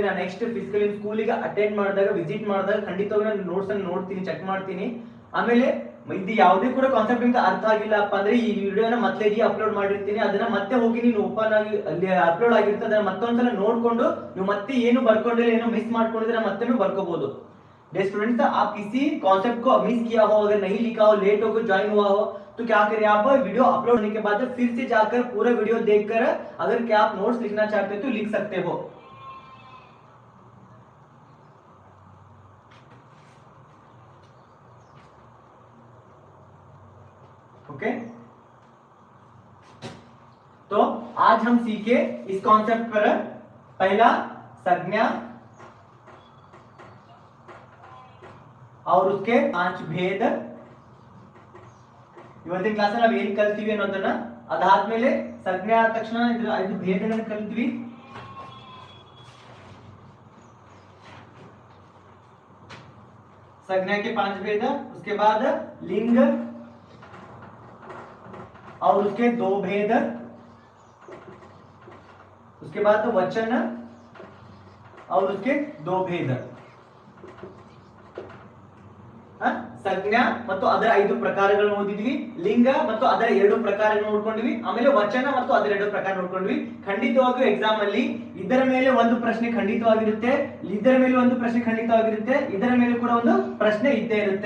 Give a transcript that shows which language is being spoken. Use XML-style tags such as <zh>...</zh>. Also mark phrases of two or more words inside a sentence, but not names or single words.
<kn>ನಾನು</kn> <en>next physical</en> <kn>ಸ್ಕೂಲಿಗೆ ಅಟೆಂಡ್ ಮಾಡಿದಾಗ, ವಿಸಿಟ್ ಮಾಡಿದಾಗ ಖಂಡಿತವಾಗಿ ನಾನು ನೋಟ್ಸ್ ಅನ್ನು ನೋಡ್ತೀನಿ, ಚೆಕ್ ಮಾಡ್ತೀನಿ. ಆಮೇಲೆ ಇದು ಯಾವುದೇ ಕೂಡ ಕಾನ್ಸೆಪ್ಟ್ ನಿಮ್ಗೆ ಅರ್ಥ ಆಗಿಲ್ಲಪ್ಪ ಅಂದ್ರೆ ಈ ವಿಡಿಯೋನ ಮತ್ತೆ ಅಪ್ಲೋಡ್ ಮಾಡಿರ್ತೀನಿ, ಅದನ್ನ ಮತ್ತೆ ಹೋಗಿ ನೀವು ಓಪನ್ ಆಗಿ ಅಲ್ಲಿ ಅಪ್ಲೋಡ್ ಆಗಿರುತ್ತೆ, ಅದನ್ನ ಮತ್ತೊಂದ್ಸಲ ನೋಡ್ಕೊಂಡು ನೀವು ಮತ್ತೆ ಏನು ಬರ್ಕೊಂಡಿಲ್ಲ, ಏನೋ ಮಿಸ್ ಮಾಡ್ಕೊಂಡಿದ್ರೆ ಮತ್ತೆ ಬರ್ಕೋಬಹುದು.</kn> <hi>डे स्टूडेंट्स, आप किसी कॉन्सेप्ट को मिस किया हो, अगर नहीं लिखा हो, लेट हो, ज्वाइन हुआ हो, तो क्या करें आप वीडियो अपलोड होने के बाद फिर से जाकर पूरा वीडियो देखकर अगर क्या आप नोट्स लिखना चाहते हो तो लिख सकते हो. ओके, तो आज हम सीखे इस कॉन्सेप्ट पर पहला संज्ञा और उसके 5 भेद.</hi> <kn>ಇವತ್ತಿನ ಕ್ಲಾಸ್ ಅಲ್ಲಿ ನಾವು ಏನು ಕಲ್ತೀವಿ ಅನ್ನೋದನ್ನ ಅದಾದ್ಮೇಲೆ ಸಂಜ್ಞೆ ಆದ ತಕ್ಷಣ ಇದ್ರ 5 ಭೇದಗಳನ್ನು ಕಲ್ತೀವಿ.</kn> <hi>संज्ञा के 5 भेद, उसके बाद लिंग और उसके 2 भेद, उसके बाद वचन और उसके 2 भेद.</hi> <kn>ಸಂಜ್ಞಾ ಮತ್ತು ಅದರ 5 ಪ್ರಕಾರಗಳನ್ನು ಓದಿದ್ವಿ, ಲಿಂಗ ಮತ್ತು ಅದರ 2 ಪ್ರಕಾರಗಳನ್ನು ನೋಡ್ಕೊಂಡ್ವಿ, ಆಮೇಲೆ ವಚನ ಮತ್ತು ಅದರ 2 ಪ್ರಕಾರ ನೋಡ್ಕೊಂಡ್ವಿ. ಖಂಡಿತವಾಗಿಯೂ ಎಕ್ಸಾಮ್ ಅಲ್ಲಿ ಇದರ ಮೇಲೆ ಒಂದು ಪ್ರಶ್ನೆ ಖಂಡಿತವಾಗಿರುತ್ತೆ, ಇದರ ಮೇಲೆ ಒಂದು ಪ್ರಶ್ನೆ ಖಂಡಿತವಾಗಿರುತ್ತೆ, ಇದರ ಮೇಲೆ ಕೂಡ ಒಂದು ಪ್ರಶ್ನೆ ಇದ್ದೇ ಇರುತ್ತೆ.</kn>